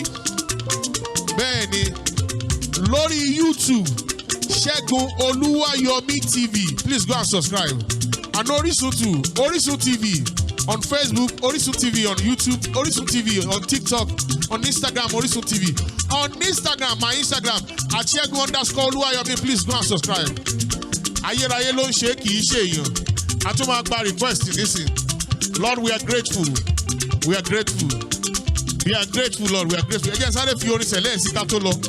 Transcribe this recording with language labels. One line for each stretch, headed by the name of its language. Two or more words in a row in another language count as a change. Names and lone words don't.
Yoruba: Bẹ́ẹ̀ni, lórí YouTube, Segun Oluwayomi TV.
English: Please go and subscribe. And Orisun too, Orisun TV. On Facebook, Orisun TV. On YouTube, Orisun TV. On TikTok, on Instagram, Orisun TV. On Instagram, my Instagram, at Segun_Oluwayomi. Please go and subscribe.
Yoruba: Ayérayé ló ń ṣe kì í ṣe èèyàn. A tún máa gba request nísìn.
English: Lord, we are grateful. We are grateful. We are grateful, Lord. We are grateful.
Yoruba: Ẹ jẹ́ sáré fi orin sẹ̀lẹ̀ sí ká tó lọ.